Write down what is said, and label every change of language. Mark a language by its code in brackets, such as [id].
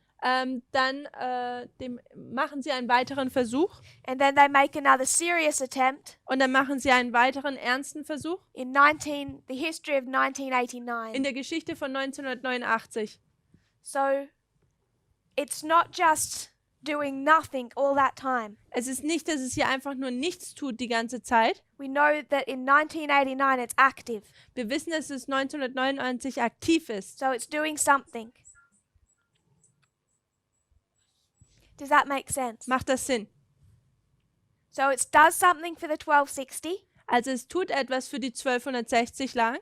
[de] dann machen sie einen weiteren Versuch [en] and then they make another serious attempt [de] und dann machen sie einen weiteren ernsten Versuch [en] in the history of in 1989. [de] der Geschichte von 1989. [en] So it's not just doing nothing all that time. [de] Es ist nicht, dass es hier einfach nur nichts tut die ganze Zeit. [en] We know that in 1989 it's active. [de] Wir wissen, dass es 1999 aktiv ist. [en] So it's doing something. Does that make sense? [de] Macht das Sinn? [en] So it does something for the 1260. [de] Also es tut etwas für die 1260 lang.